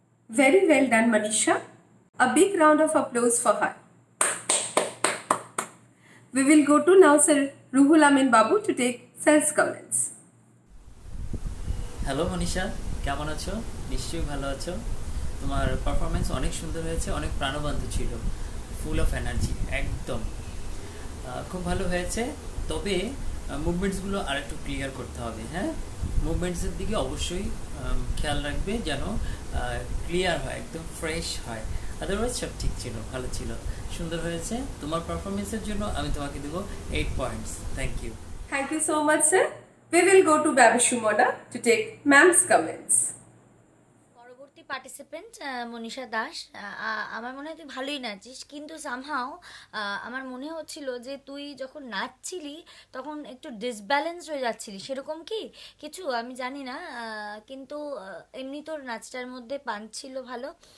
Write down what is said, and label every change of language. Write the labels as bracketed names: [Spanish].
[English] Very well done, Manisha. A big round of applause for her. We will go to now Sir Ruhul Amin Babu to take Sir's comments. [Bangla] Hello Manisha, কেমন আছো? নিশ্চয়ই ভালো আছো। তোমার performance অনেক সুন্দর হয়েছে, অনেক প্রাণবন্ত ছিল, [English] full of energy, [Bangla] একদম খুব ভালো হয়েছে। তবে মুভমেন্টসগুলো আর একটু ক্লিয়ার করতে হবে। হ্যাঁ, মুভমেন্টসের দিকে অবশ্যই খেয়াল রাখবে যেন ক্লিয়ার হয়, একদম ফ্রেশ হয়। আদারওয়াইজ সব ঠিক ছিল, ভালো ছিল, সুন্দর হয়েছে। তোমার পারফরমেন্সের জন্য আমি তোমাকে দেবো 8 points. [English] Thank you. Thank you so much, sir. We will go to Babu Shumana to take ma'am's comments. [Bangla] পরবর্তী পার্টিসিপেন্ট মনীষা দাস। আমার মনে হয় তুই ভালোই নাচিস, কিন্তু সামহাও আমার মনে হচ্ছিল যে তুই যখন নাচছিলি তখন একটু ডিসব্যালেন্স হয়ে যাচ্ছিলি, সেরকম কি কিছু আমি জানি না, কিন্তু এমনি তোর নাচটার মধ্যে পাঞ্চ ছিল ভালো।